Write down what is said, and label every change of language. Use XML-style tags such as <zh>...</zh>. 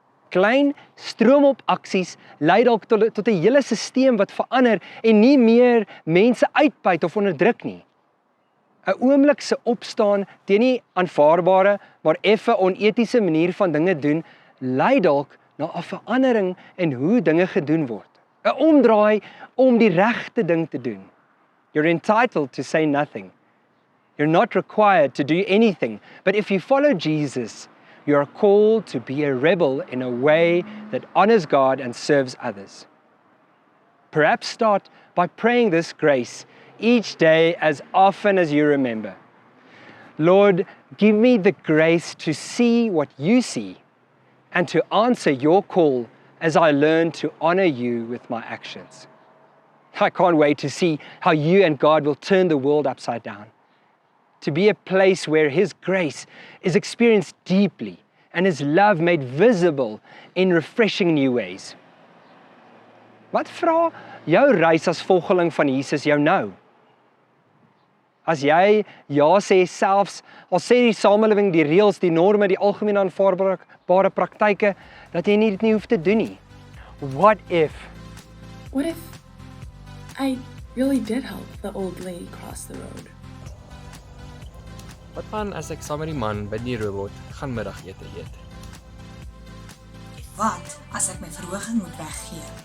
<af>Klein stroomop aksies lei dalk tot 'n hele stelsel wat verander en nie meer mense uitbuit of onderdruk nie. 'n Oomblik se opstaan teen nie aanvaarbare, maar effe onetiese manier van dinge doen, lei dalk na 'n verandering in hoe dinge gedoen word. 'n Omdraai om die regte ding te doen.</af> <en>You're entitled to say nothing. You're not required to do anything, but if you follow Jesus, you are called to be a rebel in a way that honors God and serves others. Perhaps start by praying this grace each day as often as you remember. Lord, give me the grace to see what you see and to answer your call as I learn to honor you with my actions. I can't wait to see how you and God will turn the world upside down, to be a place where His grace is experienced deeply and His love made visible in refreshing new ways.</en> <af>Wat vra jou reis as volgeling van Jesus jou nou? As jy ja sê, selfs al sê die samelewing, die reëls, die norme, die algemeen aanvaarbare praktyke, dat jy dit nie hoef te doen nie.</af> <en>What if I really did help the old lady cross the road?</en> <af>Wat van as ek saam met die man by die robot gaan middagete eet? Wat as ek my verhoging moet weggee?</af>